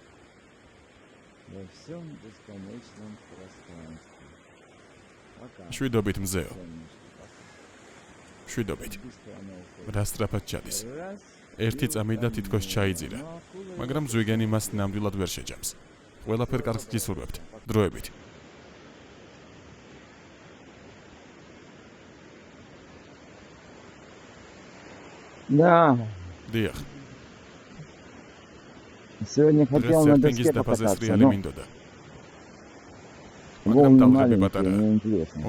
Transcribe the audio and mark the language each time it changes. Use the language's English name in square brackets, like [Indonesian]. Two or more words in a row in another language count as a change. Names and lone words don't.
[Georgian] შვიდობით მზეო. შვიდობით. რა სწრაფად ჩადის. ერთი წამი და თითქოს ჩაიძირა. მაგრამ ზვიგენი მას ნამდვილად ვერ შეჯამს. ყველაფერ კარგს გისურვებთ. დროებით. [Russian] Да. [Georgian] Диах. [Russian] Сегодня хотел на доске покататься, но волны маленькие, неинтересно.